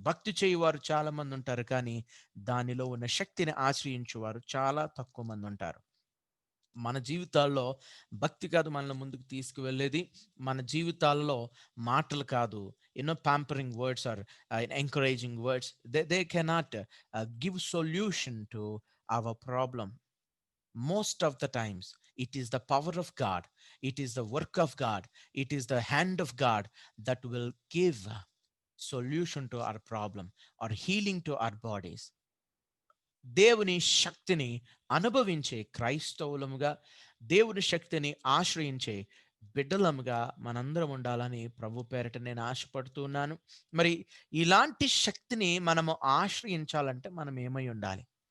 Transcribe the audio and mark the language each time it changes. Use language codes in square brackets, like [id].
[te] భక్తి చేయువారు చాలా మంది ఉంటారు, కానీ దానిలో ఉన్న శక్తిని ఆశ్రయించువారు చాలా తక్కువ మంది ఉంటారు. మన జీవితాల్లో భక్తి కాదు మనల్ని ముందుకు తీసుకువెళ్ళేది, మన జీవితాల్లో మాటలు కాదు, ఎన్నో [en] Pampering words or encouraging words, they cannot give solution to our problem. Most of the times it is the power of God, it is the work of God, it is the hand of God that will give solution to our problem or healing to our bodies. [te] దేవుని శక్తిని అనుభవించే క్రైస్తవులముగా, దేవుని శక్తిని ఆశ్రయించే బిడ్డలముగా మనందరం ఉండాలని ప్రభు పేరిట నేను ఆశపడుతున్నాను. మరి ఇలాంటి శక్తిని మనము ఆశ్రయించాలంటే మనం ఏమై ఉండాలి?